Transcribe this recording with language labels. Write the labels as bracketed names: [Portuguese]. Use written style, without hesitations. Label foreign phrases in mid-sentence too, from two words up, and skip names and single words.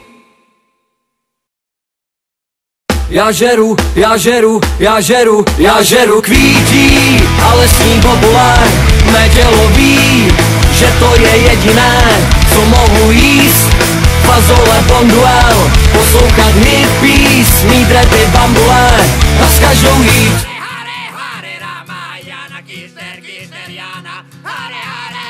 [Czech] Ja žeru, ja žeru, ja žeru, ja žeru kvítí, ale s ním bobule. Mé tělo ví, že to je jediné, co mohu jíst. Fazole bonduel, poslouchat hippies, mít redy bambule a s každou jít. [Sanskrit] Hare Hare Rama Jana Krishna Krishna Jana Hare Hare